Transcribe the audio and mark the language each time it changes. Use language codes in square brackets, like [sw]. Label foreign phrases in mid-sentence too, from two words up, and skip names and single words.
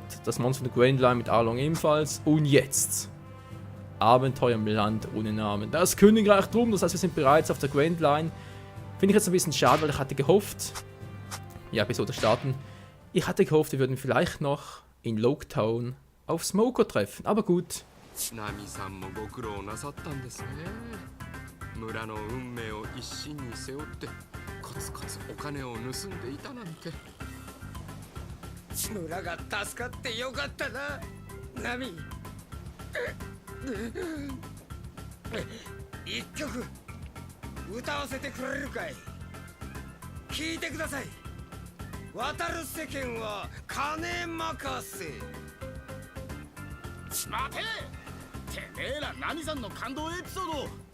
[de] Das Monster von der Grand Line mit Arlong ebenfalls. Und jetzt Abenteuer im Land ohne Namen. Das Königreich drum, das heißt, wir sind bereits auf der Grand Line. Finde ich jetzt ein bisschen schade, weil ich hatte gehofft, ja, Episode starten. Ich hatte gehofft, wir würden vielleicht noch in Loketown auf Smoko treffen. Aber gut. [ja] 村の運命を一身に背負ってコツコツお金を盗んでいたなんて村が助かってよかったなナミ一曲歌わせてくれるかい聞いてください渡る世間は金任せ待ててめえらナミさんの感動エピソード